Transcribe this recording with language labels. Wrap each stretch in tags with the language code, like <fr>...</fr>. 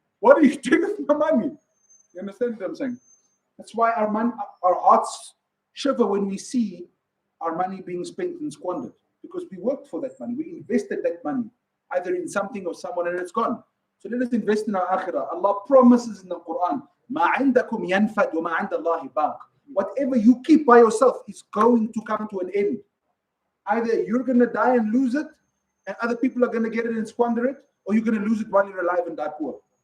<en>What are you doing with my money? You understand what I'm saying? That's why our hearts shiver when we see our money being spent and squandered, because we worked for that money. We invested that money either in something or someone, and it's gone. So let us invest in our akhirah. Allah promises in the Quran,</en> <ar>مَا عِنْدَكُمْ يَنْفَدْ وَمَا عِنْدَ اللَّهِ بَاقٍ.</ar> <en>Whatever you keep by yourself is going to come to an end. Either you're going to die and lose it, and other people are going to get it and squander it, or you're going to lose it while you're alive and die poor.</en>